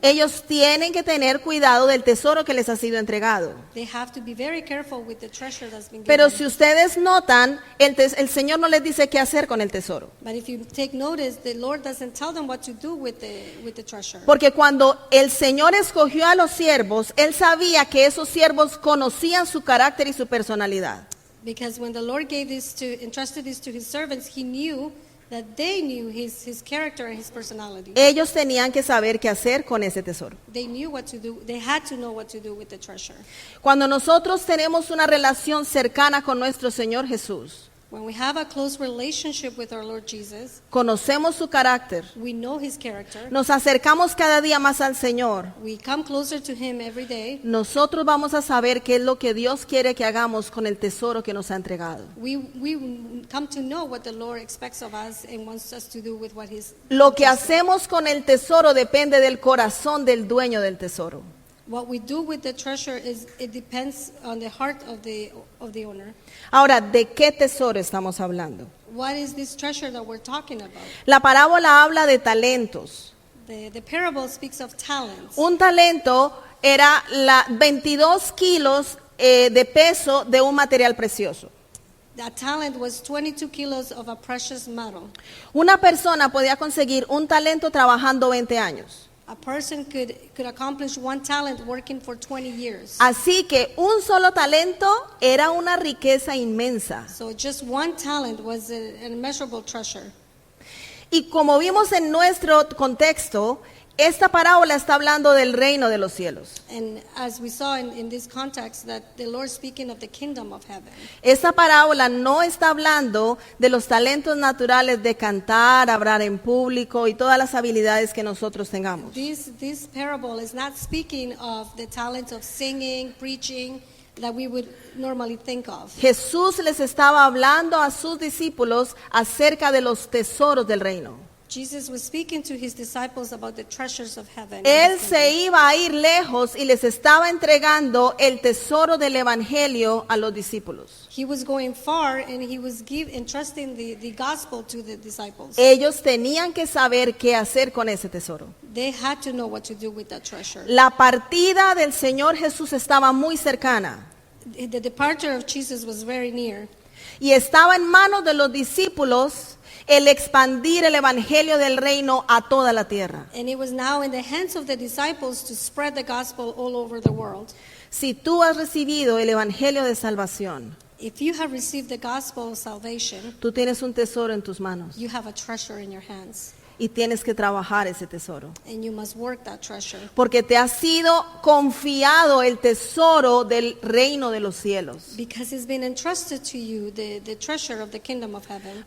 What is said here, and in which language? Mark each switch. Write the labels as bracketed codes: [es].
[es] Ellos tienen que tener cuidado del tesoro que les ha sido entregado. [en] They have to be very careful with the treasure that's been [es] Pero [en] given. [es] si ustedes notan, el Señor no les dice qué hacer con el tesoro. [en] But if you take notice, the Lord doesn't tell them what to do with the treasure. [es] Porque cuando el Señor escogió a los siervos, Él sabía que esos siervos conocían su carácter y su personalidad. [en] Because when the Lord entrusted this to his servants, he knew that they knew his character and his personality. [es] Ellos tenían que saber qué hacer con ese tesoro. [en] They knew what to do. They had to know what to do with the treasure. [es] Cuando nosotros tenemos una relación cercana con nuestro Señor Jesús, [en] When we have a close relationship with our Lord Jesus, [es] conocemos su carácter, [en] we know his character. [es] nos acercamos cada día más al Señor, [en] We come closer to him every day. [es] nosotros vamos a saber qué es lo que Dios quiere que hagamos con el tesoro que nos ha entregado. [en] We come to know what the Lord expects of us and wants us to do with what he's [es] Lo que [en] entrusted. [es] hacemos con el tesoro depende del corazón del dueño del tesoro. [en] What we do with the treasure it depends on the heart of the owner. [es] Ahora, ¿de qué tesoro estamos hablando? [en] What is this treasure that we're talking about? [es] La parábola habla de talentos. [en] The parable speaks of talents. [es] Un talento era 22 kilos de peso de un material precioso. [en] That talent was 22 kilos of a precious metal. [es] Una persona podía conseguir un talento trabajando 20 años. [en] A person could accomplish one talent working for 20 years. [es] Así que un solo talento era una riqueza inmensa. [en] So just one talent was an immeasurable treasure. [es] Y como vimos en nuestro contexto, esta parábola está hablando del reino de los cielos. [en] And as we saw in this context, that the Lord speaking of the kingdom of heaven. [es] Esta parábola no está hablando de los talentos naturales de cantar, hablar en público y todas las habilidades que nosotros tengamos. [en] This parable is not speaking of the talents of singing, preaching, that we would normally think of. [es] Jesús les estaba hablando a sus discípulos acerca de los tesoros del reino. [en] Jesus was speaking to his disciples about the treasures of heaven. [es] Él se iba a ir lejos y les estaba entregando el tesoro del evangelio a los discípulos. [en] He was going far and he was entrusting the gospel to the disciples. [es] Ellos tenían que saber qué hacer con ese tesoro. [en] They had to know what to do with that treasure. [es] La partida del Señor Jesús estaba muy cercana [en] The departure of Jesus was very near. [es] y estaba en manos de los discípulos el expandir el evangelio del reino a toda la tierra. [en] And it was now in the hands of the disciples to spread the gospel all over the world. [es] Si tú has recibido el evangelio de salvación, [en] If you have received the gospel of salvation, [es] tú tienes un tesoro en tus manos [en] you have a treasure in your hands. [es] y tienes que trabajar ese tesoro. [en] And you must work that treasure. [es] Porque te ha sido confiado el tesoro del reino de los cielos. [en] Because it's been entrusted to you, the treasure of the kingdom of heaven.